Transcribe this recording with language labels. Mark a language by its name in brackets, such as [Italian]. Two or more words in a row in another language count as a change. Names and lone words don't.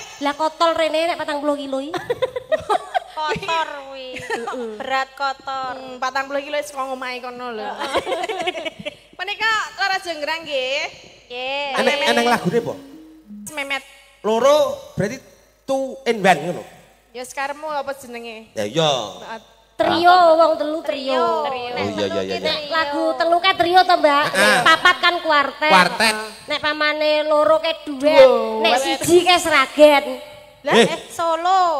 [Javanese] Lah kotol rene enek 40 kilo iki. Kotor kuwi. Berat kotor. 40 kilo wis kok ngomahe kono lho. Menika Roro Jonggrang nggih. Nggih. Eneng lagune apa? Memet. Loro berarti [English] two in one [Javanese] ngono. Ya sekaremu apa jenenge? Ya iya. Trio wong telu trio. Oh iya. Nek lagu telu ke trio to, Mbak. Nek papat kan kuartet. Kuartet. Nek pamane loro ke duet. Nek siji ke seragen. Lah solo.